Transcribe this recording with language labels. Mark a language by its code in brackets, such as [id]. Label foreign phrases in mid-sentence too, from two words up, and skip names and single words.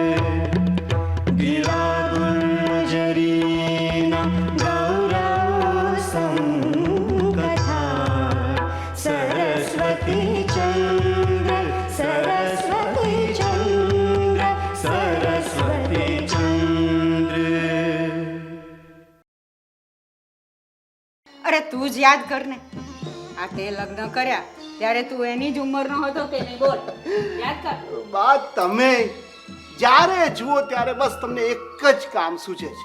[gu] ગિરા ગુર્જરીના ગૌરવ સંકથા સરસ્વતી ચંદ્ર સરસ્વતી ચંદ્ર સરસ્વતી ચંદ્ર. અરે તું જ યાદ કર ને, આ તે લગ્ન કર્યા ત્યારે તું એની જ ઉંમરનો હતો કે નહીં? બોલ, યાદ કર. બા તમે જ્યારે જુઓ ત્યારે બસ તમને એક જ કામ સૂચે છે.